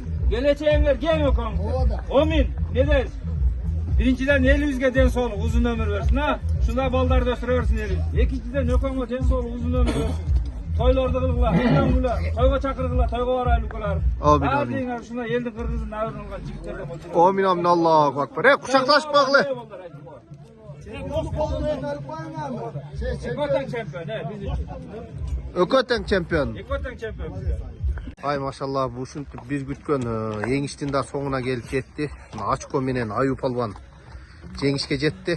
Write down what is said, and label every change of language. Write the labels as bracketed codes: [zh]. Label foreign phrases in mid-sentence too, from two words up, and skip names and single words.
[ky] Келечегиңер кең өкөң. Омин, не дейсиз? Биринчиден элибизге ден соолук, узун өмүр берсин, а? Ушундай балдарды өстүрө берсин элибиз. Экинчиден өкөңгө ден соолук, узун өмүр берсин. Тойлорду кылгыла, үйлөнгүлө, тойго чакыргыла, тойго барайлы укалар. Амин, амин. Баардыгыңар ушундай элдин кыргызын абырын алган жигиттерден болчу. Омин амин [ar] الله أكبر. [ky] Кучакташпагылы. Экотең чемпион, биз үчүн. Өкөтең чемпион. Экотең чемпион. Ай машалла, бу ушинтип биз күткөн жеңиштин да соңуна келип жетти. Очко менен Аю палван жеңишке жетти.